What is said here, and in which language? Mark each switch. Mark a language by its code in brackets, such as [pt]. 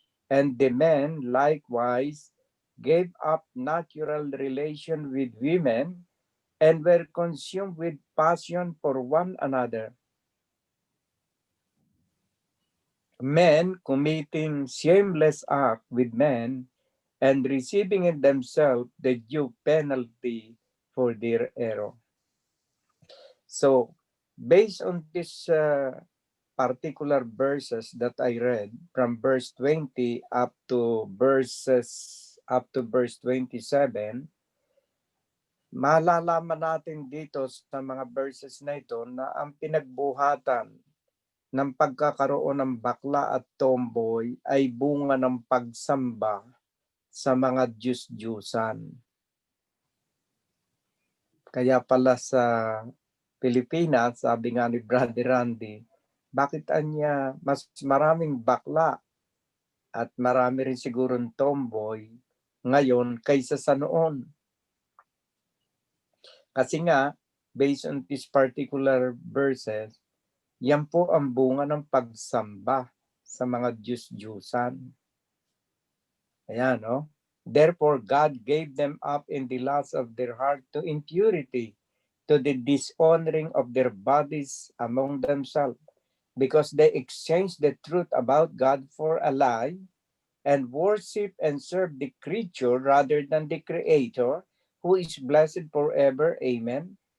[en] And the men likewise gave up natural relation with women and were consumed with passion for one another, men committing shameless act with men and receiving in themselves the due penalty for their error. So, based on this particular verses that I read from verse 20 up to verse 27, [tl] malalaman natin dito sa mga verses na ito na ang pinagbuhatan ng pagkakaroon ng bakla at tomboy ay bunga ng pagsamba sa mga Diyos-Diyusan. Kaya pala sa Pilipinas, sabi nga ni Brother Randy, bakit anya mas maraming bakla at marami rin sigurong tomboy ngayon kaysa sa noon? Kasi nga, [en] based on this particular verses, [tl] yan po ang bunga ng pagsamba sa mga Diyos-Diyusan. Ayan, no? [en] Therefore, God gave them up in the lust of their heart to impurity, to the dishonoring of their bodies among themselves, because they exchanged the truth about God for a lie, and worship and serve the creature rather than the Creator, who is blessed forever. Amen.